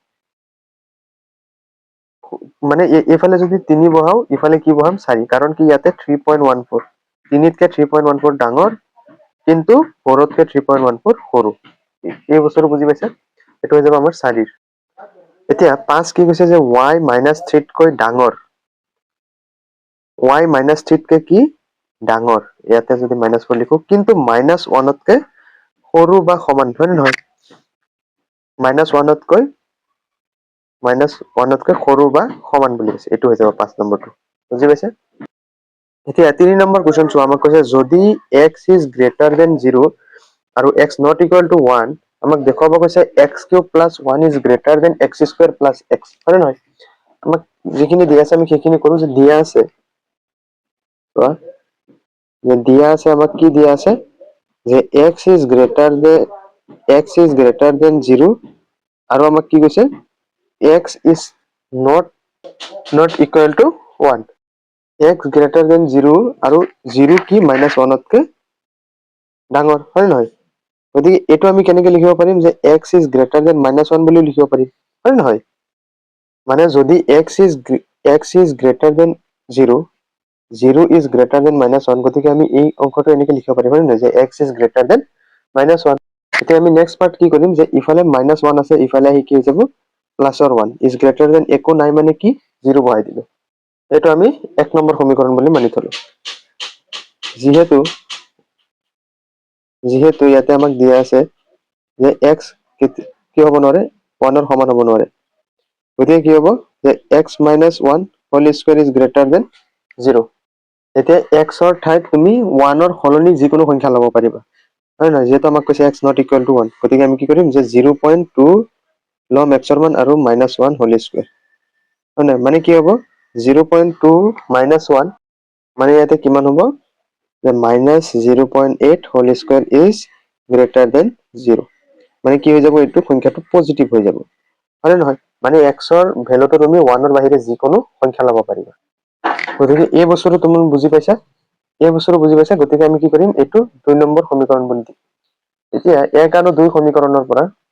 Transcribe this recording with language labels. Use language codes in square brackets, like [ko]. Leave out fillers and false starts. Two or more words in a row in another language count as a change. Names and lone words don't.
[as] মানে এইফালে যদি 3 বহাও ইফালে কি বহাম 4 কাৰণ কি ইয়াতে 3.14 3তকে 3.14 ডাঙৰ কিন্তু 4তকে 3.14 সৰু এই বস্তুটো বুজি পাইছা এইটো হৈ যাব আমাৰ 4 এতিয়া 5 কি কৈছে যে y -3 তকৈ ডাঙৰ y -3 তকে কি ডাঙৰ ইয়াতে যদি -4 লিখো কিন্তু -1 তকে সৰু বা সমান হয় নে নহয় -1 তকৈ -1 তকৈ সৰু বা সমান বুলি কৈছে এইটো হৈ যাব 5 নম্বৰটো বুজি পাইছে এতিয়া 3 নম্বৰ কোৱেশ্চন চোৱা আমাক কৈছে যদি [en] x is greater than 0 [as] আৰু [en] x not equal to 1 [as] আমাক দেখুৱাব কৈছে [en] x³ + 1 is greater than x² [as] + x হয় নে নহয় আমাক যিখিনি দিয়া আছে আমি সেইখিনি কৰো যে দিয়া আছে চোৱা যে দিয়া আছে আমাক কি দিয়া আছে যে [en] x is greater than 0 [as] আৰু আমাক কি কৈছে [en] x is not equal to 1 x greater than 0 [as] আৰু 0 কি -1 তকে ডাঙৰ হয় নহয় গতিকে এইটো আমি কেনেকৈ লিখিব পাৰিম যে [en] x is greater than -1 [as] বুলি লিখিব পাৰিম হয় নহয় মানে যদি [en] x is greater than 0 0 is greater than -1 [as] গতিকে আমি এই অংকটো এনেকৈ লিখিব পাৰিম হয় নহয় যে [en] x is greater than -1 [as] এতিয়া আমি [en] next part [as] কি কৰিম যে ইফালে -1 আছে ইফালে আহি কি হৈ যাব [en] +1 is greater than [as] একো নাই মানে কি 0 বহাই দিলো এইটো আমি 1 নম্বৰ সমীকৰণ বুলি মানি থলো যিহেতু ইয়াতে আমাক দিয়া আছে যে x কি হ'ব নোৱাৰে 1 ৰ সমান হ'ব নোৱাৰে গতিকে কি হ'ব যে x - 1 [en] whole square is greater than 0 [as] এতিয়া x ৰ ঠাইত তুমি 1 ৰ সলনি যিকোনো সংখ্যা ল'ব পাৰিবা হয় নহয় যেহেতু আমাক কৈছে [en] x not equal to 1 [as] গতিকে আমি কি কৰিম যে 0.2 ল'ম x ৰ মান আৰু -1 [en] whole square [as] হয় নহয় মানে কি হ'ব 0.2 -1 মানে ইয়াতে কিমান হ'ব যে -0.8 [en] whole square is greater than 0 [as] মানে কি হৈ যাব এইটো সংখ্যাটো পজিটিভ হৈ যাব হয় নহয় মানে x ৰ ভ্যালুটো তুমি 1 ৰ বাহিৰে যিকোনো সংখ্যা ল'ব পাৰিবা গতিকে এই বস্তুটো তুমি বুজি পাইছা গতিকে আমি কি কৰিম এইটো 2 নম্বৰ সমীকৰণ বুলি দিম এতিয়া 1 আৰু 2 সমীকৰণৰ পৰা